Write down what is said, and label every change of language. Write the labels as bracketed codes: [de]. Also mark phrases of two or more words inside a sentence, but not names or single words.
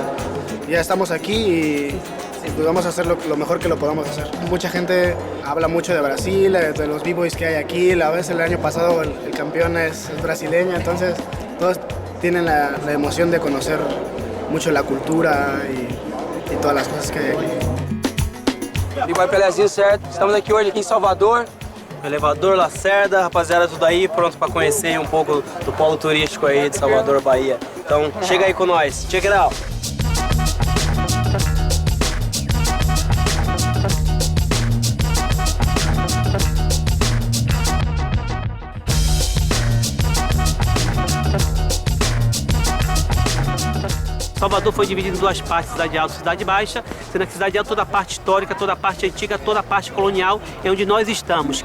[es] Ya estamos aquí y pues vamos a hacer lo mejor que lo podamos hacer. Mucha gente habla mucho de Brasil, de los b-boys que hay aquí. La vez el año pasado el campeón es brasileño, entonces todos tienen la emoción de conocer mucho la cultura y todas las cosas que hay aquí. [pt] B-boy Pelezinho, certo? Estamos aqui em Salvador. Elevador Lacerda, rapaziada, tudo aí pronto para conhecer um pouco do polo turístico aí de Salvador, Bahia. Então, chega aí com nós. [en] Check it out! [pt] Salvador foi dividido em 2 partes, cidade alta e cidade baixa, sendo que a cidade alta toda a parte histórica, toda a parte antiga, toda a parte colonial é onde nós estamos.